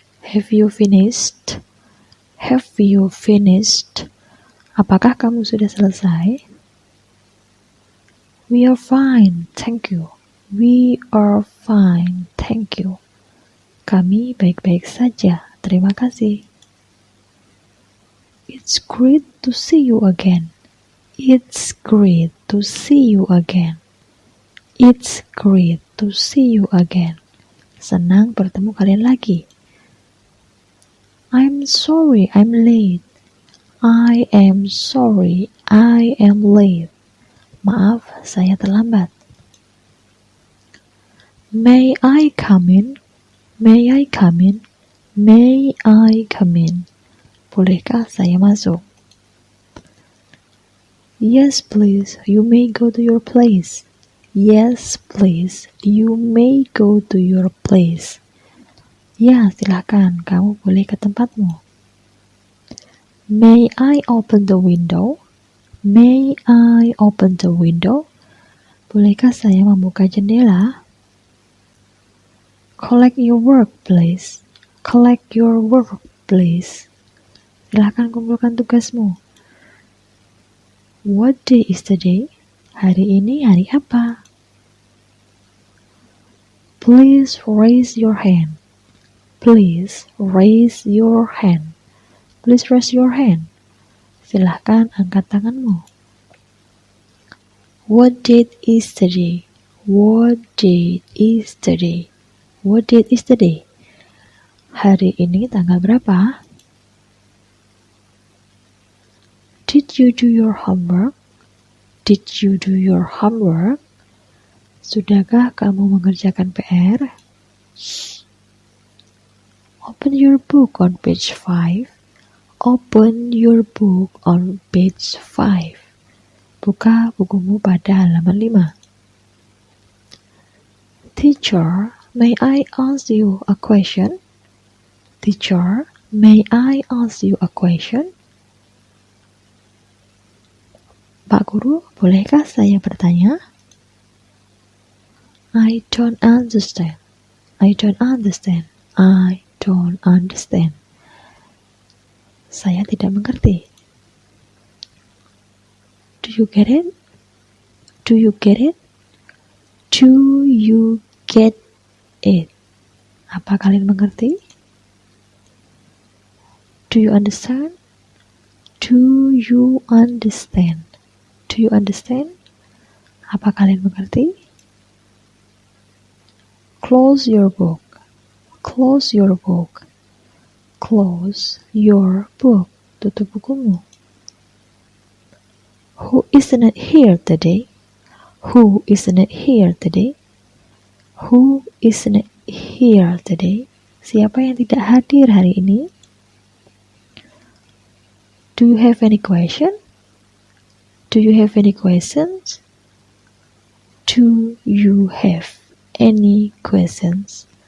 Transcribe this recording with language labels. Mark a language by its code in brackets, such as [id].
[en] Have you finished? Have you finished? [id] Apakah kamu sudah selesai? [en] We are fine, thank you. We are fine, thank you. [id] Kami baik-baik saja, terima kasih. [en] It's great to see you again. It's great to see you again. It's great to see you again. [id] Senang bertemu kalian lagi. [en] I'm sorry I'm late. I am sorry I am late. [id] Maaf, saya terlambat. [en] May I come in? May I come in? May I come in? [id] Bolehkah saya masuk? [en] Yes, please, you may go to your place. Yes, please, you may go to your place. [id] Ya, silakan, kamu boleh ke tempatmu. [en] May I open the window? May I open the window? [id] Bolehkah saya membuka jendela? [en] Collect your work, please. Collect your work, please. [id] Silahkan kumpulkan tugasmu. [en] What day is today? [id] Hari ini hari apa? [en] Please raise your hand. Please raise your hand. Please raise your hand. [id] Silahkan angkat tanganmu. [en] What date is today? What date is today? What date is today? [id] Hari ini tanggal berapa? [en] Did you do your homework? Did you do your homework? [id] Sudahkah kamu mengerjakan PR? [en] Open your book on page 5. Open your book on page 5. [id] Buka bukumu pada halaman 5. [en] Teacher, may I ask you a question? Teacher, may I ask you a question? [id] Pak Guru, bolehkah saya bertanya? [en] I don't understand. I don't understand. I don't understand. [id] Saya tidak mengerti. [en] Do you get it? Do you get it? Do you get it? [id] Apa kalian mengerti? [en] Do you understand? Do you understand? Do you understand? [id] Apa kalian mengerti? [en] Close your book. Close your book. Close your book. [id] Tutup bukumu. [en] Who isn't here today? Who isn't here today? Who isn't here today? [id] Siapa yang tidak hadir hari ini? [en] Do you have any question? Do you have any questions? Do you have any questions?